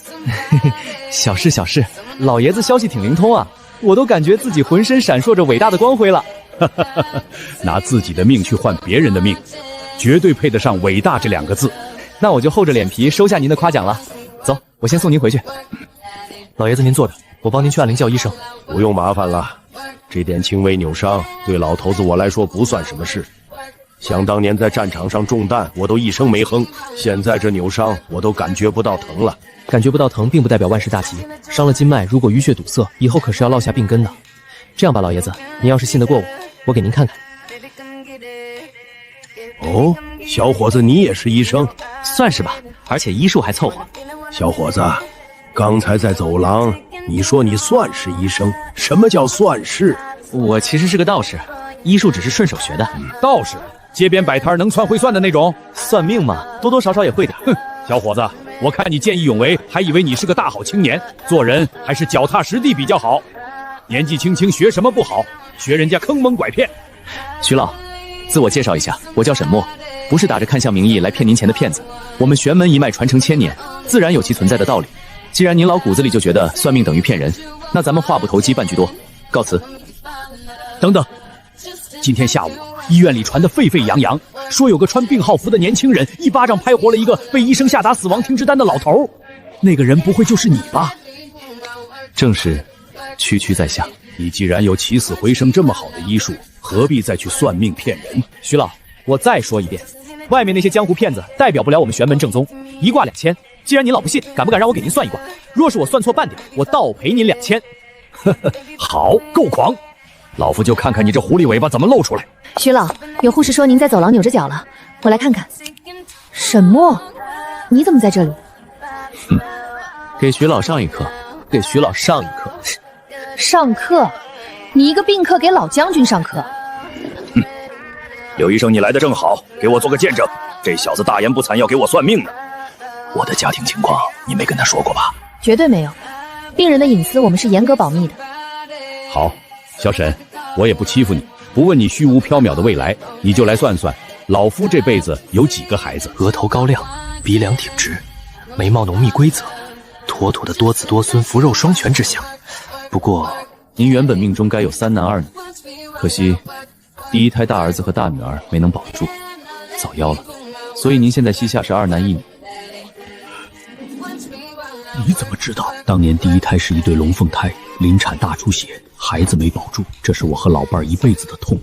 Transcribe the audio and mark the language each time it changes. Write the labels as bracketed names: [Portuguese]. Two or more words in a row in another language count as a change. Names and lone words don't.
[Chinese] 小事小事，老爺子消息挺靈通啊，我都感覺自己渾身閃爍着偉大的光輝了。拿自己的命去換別人的命，絕對配得上偉大這2個字。那我就厚着臉皮收下您的誇獎了。走，我先送您回去。老爺子您坐着，我幫您去按鈴叫醫生。不用麻煩了，這點輕微扭傷對老頭子我來說不算什麼事。想當年在戰場上中彈，我都一聲沒哼，現在這扭傷我都感覺不到疼了。感覺不到疼并不代表萬事大吉，傷了筋脈，如果淤血堵塞，以後可是要落下病根的。這樣吧，老爺子，您要是信得過我，我給您看看。哦，小伙子，你也是醫生？算是吧，而且醫術還湊合。小伙子，剛才在走廊你說你算是醫生，什麼叫算是？我其實是個道士，醫術只是順手學的。道士街邊擺攤能算會算的那種，算命嘛，多多少少也會點。哼，小伙子， 我看你见義勇為，還以為你是個大好青年，做人還是腳踏實地比較好。年紀輕輕學什麼不好？學人家坑蒙拐騙。徐老，自我介紹一下，我叫沈墨，不是打着看相名義來騙您錢的騙子。我們玄門一脈傳承千年，自然有其存在的道理。既然您老骨子裡就覺得算命等於騙人，那咱們話不投機半句多，告辭。等等，今天下午醫院裡傳得沸沸揚揚，說有個穿病號服的年輕人一巴掌拍活了一個被醫生下達死亡停職單的老頭。那個人不會就是你吧？正是，區區在下。你既然有起死回生這麼好的醫術，何必再去算命騙人？徐老，我再說一遍，外面那些江湖騙子代表不了我們玄门正宗，一卦2000。既然您老不信，敢不敢讓我給您算一卦？若是我算錯半點，我倒賠您2000。呵呵，好，夠狂！老夫就看看你這狐狸尾巴怎麼露出来。徐老，有護士說您在走廊扭着腳了，我来看看。沈墨，你怎麼在這裡？給徐老上一課，给徐老上一課。上課？你一個病客給老將軍上課？柳醫生，你來的正好，給我做個見證。這小子大言不惭要給我算命呢。我的家庭情況你沒跟他說過吧？絕對沒有，病人的隱私我們是嚴格保密的。好，小沈，我也不欺負你，不問你虛無縹緲的未來，你就來算算，老夫這輩子有幾個孩子？額頭高亮，鼻梁挺直，眉毛濃密規則，妥妥的多子多孫、福肉雙全之相。不過，您原本命中該有3男2女，可惜第一胎大兒子和大女兒沒能保住，早夭了，所以您現在膝下是2男1女。你怎麼知道？當年第一胎是一對龍鳳胎，臨產大出血，孩子沒保住，這是我和老伴兒一輩子的痛。